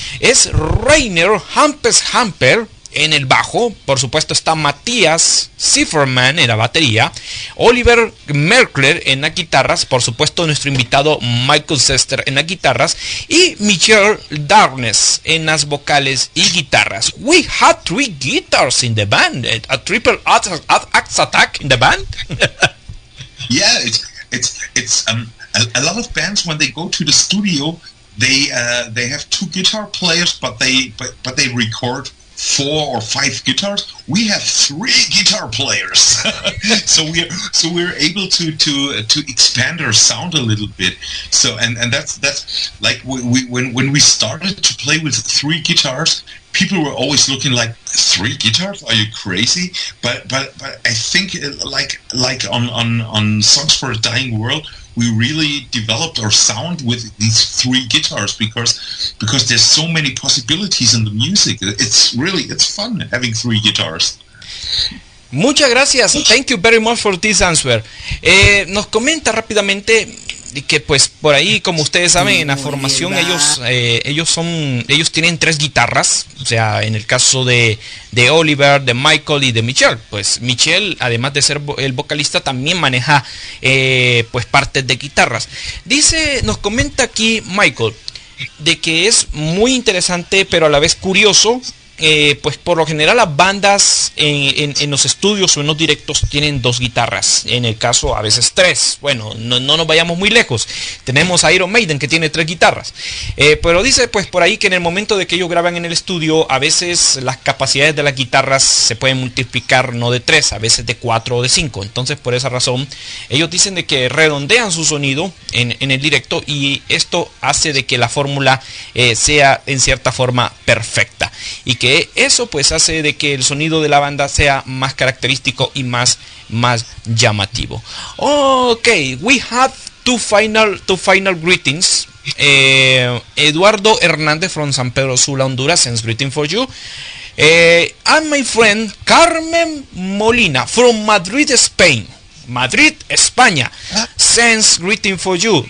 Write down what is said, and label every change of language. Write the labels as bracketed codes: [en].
[es] Es Rainer Hamper en el bajo, por supuesto está Matías Zifferman en la batería, Oliver Merkler en las guitarras, por supuesto nuestro invitado Michael Sester en las guitarras y Michelle Darkness en las vocales y guitarras. [en] We had 3 guitars in the band, a triple axe attack in the band. Yeah, it's a lot of bands when they go to the studio, they have 2 guitar players, but they record 4 or 5 guitars. We have 3 guitar players, so we're able to expand our sound a little bit. So and that's like when we started to play with 3 guitars, people were always looking like, 3 guitars? Are you crazy? But I think like on Songs for a Dying World, we really developed our sound with these 3 guitars because there's so many possibilities in the music. It's fun having 3 guitars. [es] Muchas gracias. [en] Thank you very much for this answer. [es] Nos comenta rápidamente que pues por ahí, como ustedes saben, en la formación ellos tienen 3 guitarras. O sea, en el caso de Oliver, de Michael y de Michelle, pues Michelle, además de ser el vocalista, también maneja pues partes de guitarras. Nos comenta aquí Michael de que es muy interesante pero a la vez curioso. Pues por lo general las bandas en los estudios o en los directos tienen 2 guitarras, en el caso a veces 3. Bueno, no nos vayamos muy lejos, tenemos a Iron Maiden que tiene 3 guitarras, pero dice pues por ahí que en el momento de que ellos graban en el estudio, a veces las capacidades de las guitarras se pueden multiplicar no de 3, a veces de 4 o de 5. Entonces por esa razón ellos dicen de que redondean su sonido en el directo, y esto hace de que la fórmula sea en cierta forma perfecta, y que eso pues hace de que el sonido de la banda sea más característico y más llamativo. [en] Ok, we have two final greetings. Eduardo Hernández from San Pedro Sula, Honduras, sends greeting for you. And my friend Carmen Molina from Madrid, Spain. [es] Madrid, España, [en] sends greeting for you.